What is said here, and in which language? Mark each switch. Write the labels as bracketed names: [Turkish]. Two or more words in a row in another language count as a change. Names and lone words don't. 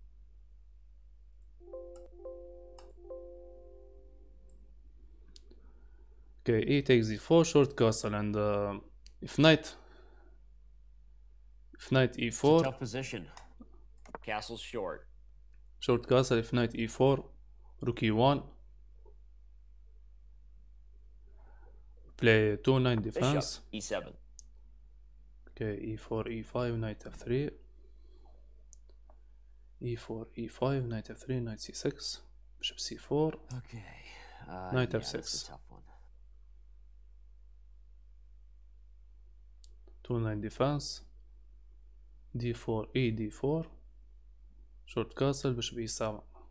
[English] Okay, e takes d4, short castle, and if knight e4, it's a tough position. Castle's short. Short castle. If knight e4, rook e1. Play two knight defense. Bishop e7. Okay, e4, e5, knight f3. e4, e5, knight f3, knight c6, bishop c4. Okay. Knight yeah, f6. that's a tough one. Two knight defense. d4, e d4. Short castle, bishop e7.